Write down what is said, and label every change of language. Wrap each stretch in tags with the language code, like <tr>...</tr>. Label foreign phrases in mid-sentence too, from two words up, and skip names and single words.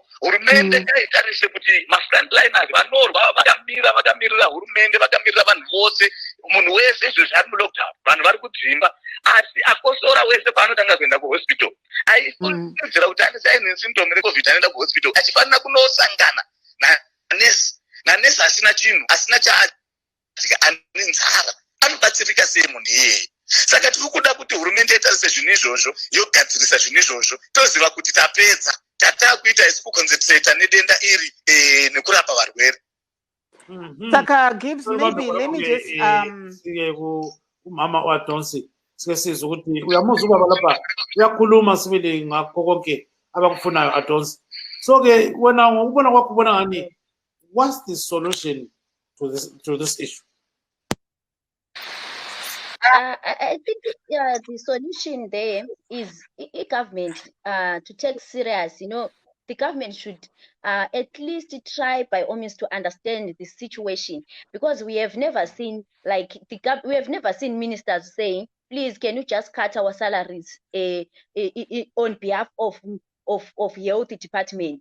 <sn>Hurumende ngaitarise kuti mafrontliners vanorwa vakamirira hurumende, vakamirira vanhu vose, munhu wese izvo zvari mulockdown, vanhu vari kudzimba, asi akosora wese paanotanga kuenda kuhospital aifungidzira kuti aine symptom reCovid anoenda kuhospital achifanira kunosangana nanesi asina chinhu, asina chaadya, ane nzara, anobatsirika sei munhu iyeye? Saka tiri kuda kuti hurumende itarise zvinhu izvozvo, yogadzirisa zvinhu izvozvo, toziva kuti tapedza tatakuita isi kuconcentrate nedenda iri nekurapa varwere. Saka Gibbs,</sn> <en>maybe let me just</en> <nd>umama waDonsi sike sizwe ukuthi uyamuzwa ubaba lapha uyakhuluma sibili ngakho konke abakufunayo aDonsi. So ke wena ngokubona kwakho ubona ngani,</nd> <en>what's the solution to this issue? I think the solution there is government to take serious. You know, the government should at least try by all means to understand the situation, because we have never seen we have never seen ministers saying, please, can you just cut our salaries on behalf of health department?</en>